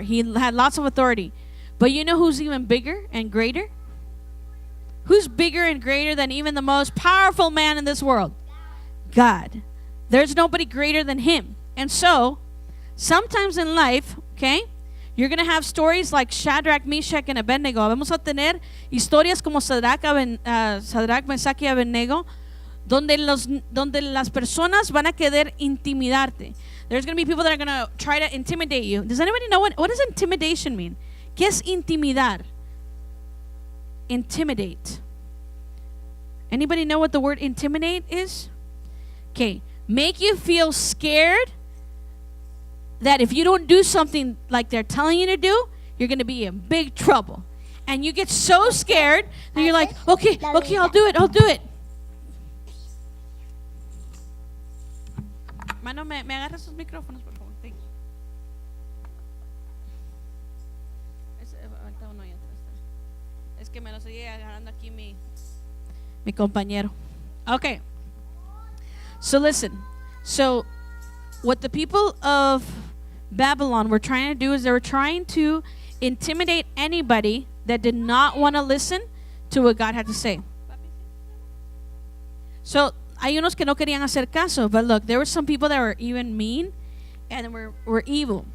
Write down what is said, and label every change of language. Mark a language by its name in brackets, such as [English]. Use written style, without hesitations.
[English] He had lots of authority. But you know who's even bigger and greater? Who's bigger and greater than even the most powerful man in this world? God. There's nobody greater than him. And so, sometimes in life, okay, You're going to have stories like Shadrach, Meshach, and Abednego. [Spanish] Vamos a tener historias como Sadrach, Mesach y Abednego, donde las personas van a querer intimidarte. [English] There's going to be people that are going to try to intimidate you. Does anybody know what does intimidation mean? [Spanish] ¿Qué es intimidar? Intimidate. [English] Anybody know what the word intimidate is? Okay. Make you feel scared that if you don't do something like they're telling you to do, you're going to be in big trouble. And you get so scared that you're like, okay, I'll do it. [Spanish] Mano, me agarras sus micrófonos, por favor. [English] Thank you. [Spanish] Ahorita uno ahí atrás. Es que me lo sigue agarrando aquí mi compañero. [English] Okay. So listen. So what the people of Babylon were trying to do is they were trying to intimidate anybody that did not want to listen to what God had to say. So [Spanish] hay unos que no querían hacer caso, [English] but look, there were some people that were even mean and were evil.